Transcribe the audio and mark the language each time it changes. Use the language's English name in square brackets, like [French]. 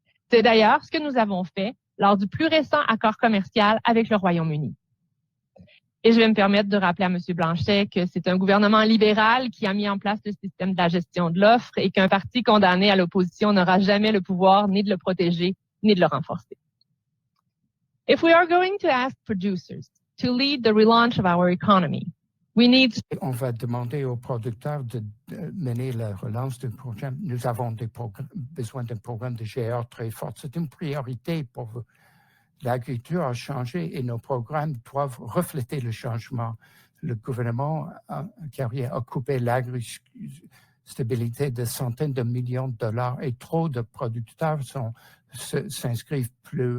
[French] C'est d'ailleurs ce que nous avons fait lors du plus récent accord commercial avec le Royaume-Uni. Et je vais me permettre de rappeler à M. Blanchet que c'est un gouvernement libéral qui a mis en place le système de la gestion de l'offre et qu'un parti condamné à l'opposition n'aura jamais le pouvoir ni de le protéger ni de le renforcer. [English] If we are going to ask producers to lead the relaunch of our economy, [French] on va demander aux producteurs de mener la relance du projet. Nous avons besoin d'un programme de GR très fort. C'est une priorité pour vous. L'agriculture a changé et nos programmes doivent refléter le changement. Le gouvernement a coupé l'agri-stabilité de centaines de millions de dollars et trop de producteurs s'inscrivent plus.